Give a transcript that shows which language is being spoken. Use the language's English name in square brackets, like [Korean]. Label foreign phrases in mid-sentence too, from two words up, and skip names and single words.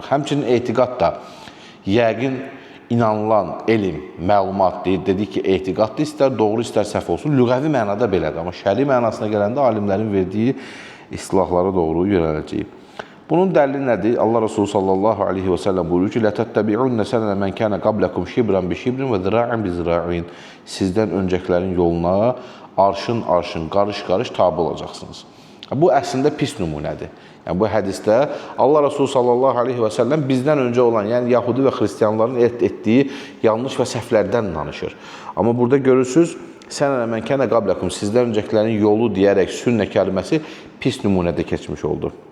[Azerbaijani] Həmçinin etiqad da yəqin inanılan elm, məlumat deyir, dedik ki, etiqaddır, istər doğru, istər səhv olsun. Lüğəvi mənada belədir, amma şəri mənasına gələndə alimlərin verdiyi istilahlara doğru yönələcəyik. Bunun dəlili nədir? Allah Resulü [Arabic] صلى الله عليه وسلم [Azerbaijani] buyurur ki, [Arabic] لَتَتَّبِعُنَّ سَنَنَ مَنْ كَانَ قَبْلَكُمْ شِبْرًا بِشِبْرٍ وَذِرَاعًا بِذِرَاعٍ. [Azerbaijani] Sizdən öncəkilərin yoluna arşın-arşın, qarış-qarış tabi olacaqsınız. Bu əslində pis nümunədir. Yəni, bu hədisdə Allah Resulü [Arabic] صلى الله عليه وسلم [Azerbaijani] bizdən öncə olan, yəni Yahudi və Xristiyanların etdiyi yanlış və səhvlərdən danışır. Amma burada görürsünüz, [Arabic] سنن من كان قبلكم, [Azerbaijani] sizdən öncəkilərin yolu deyərək sünnə kəlməsi pis nümunədə keçmiş oldu.